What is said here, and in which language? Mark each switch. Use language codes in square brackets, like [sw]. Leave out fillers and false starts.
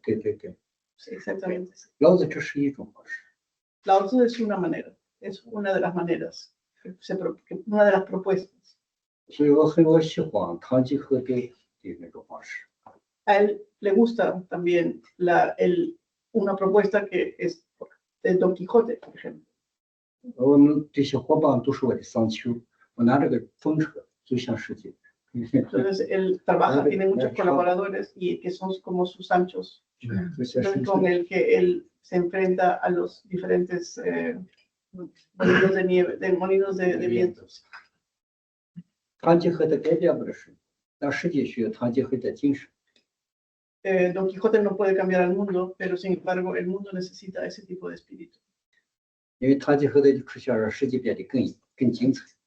[zh] 对对对， [es] Exactamente. [zh] 老子这是一种方式。 [es] Lao Tzu es una manera, es una de las maneras, una de las propuestas. [zh] 所以我喜欢堂吉诃德的那种方式。 [es] A él le gusta también una propuesta que es de Don Quijote, por ejemplo. [zh] 我们这些伙伴都是我的桑丘，我拿这个风车走向世界。 [es] Entonces él trabaja, tiene muchos colaboradores y que son como sus anchos, con el que él se enfrenta a los diferentes molinos de nieve, molinos de vientos. [zh] 堂吉诃德改变不了世界，但世界需要堂吉诃德精神。 [es] Don Quijote no puede cambiar al mundo, pero sin embargo el mundo necesita ese tipo de espíritu. [zh] 因为堂吉诃德就出现让世界变得更精彩。